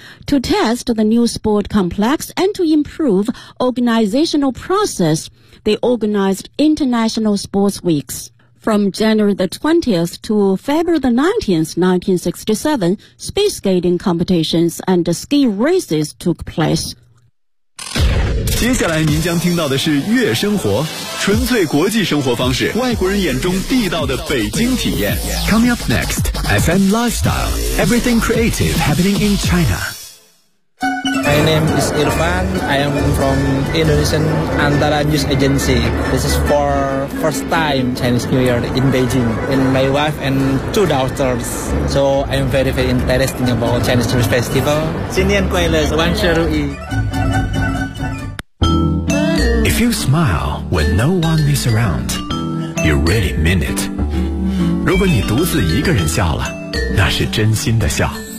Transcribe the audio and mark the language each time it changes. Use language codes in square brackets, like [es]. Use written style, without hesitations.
[en] To test the new sport complex and to improve organizational process, they organized International Sports Weeks. From January the 20th to February the 19th, 1967, speed skating competitions and ski races took place. [zh] 接下来您将听到的是悦生活，纯粹国际生活方式，外国人眼中地道的北京体验。 [en] Coming up next, FM Lifestyle, everything creative happening in China. My name is Irfan. I am from Indonesian Antara News Agency. This is for first time Chinese New Year in Beijing. And my wife and two daughters. So I am very, very interested about Chinese New Year Festival. [zh] 新年快乐，万事如意。 [en] If you smile when no one is around, you really mean it. [zh] 如果你独自一个人笑了，那是真心的笑。